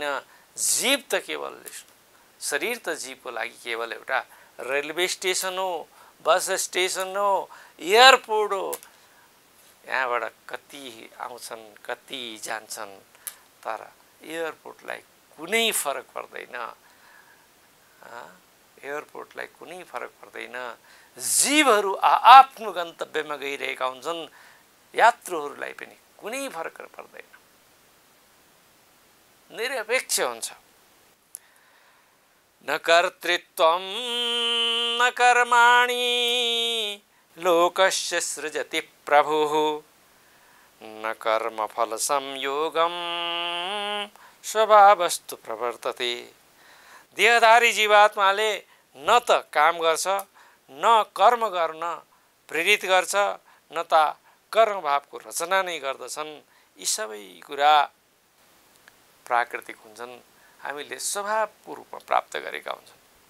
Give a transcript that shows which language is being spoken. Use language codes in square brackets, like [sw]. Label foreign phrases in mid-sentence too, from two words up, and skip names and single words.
[ne] जीव त केवल, शरीर त जीवको लागि केवल एउटा रेलवे स्टेसन हो, बस स्टेसन हो, एयरपोर्ट हो, यहाँबाट कति आउँछन् कति जान्छन्, तर एयरपोर्टलाई कुनै फरक पर्दैन। एयरपोर्टलाई कुनै फरक पर्दैन। जीवहरू आफ्नो गन्तव्यमा गइरहेका हुन्छन्, यात्रुहरूलाई पनि कुनै फरक पर्दैन, निरपेक्ष हुन्छ। [sa] न कर्तृत्वं न कर्माणि लोकस्य सृजति प्रभुः न कर्मफल संयोगं स्वभावस्तु प्रवर्तते। [ne] देहधारी जीवात्माले न त काम गर्छ, न कर्म गर्न प्रेरित गर्छ, न त कर्मभावको रचना नै गर्दछन्। यी सबै कुरा प्राकृतिक हुन्छन्, हामीले स्वभावको रूपमा प्राप्त गरेका हुन्छन्।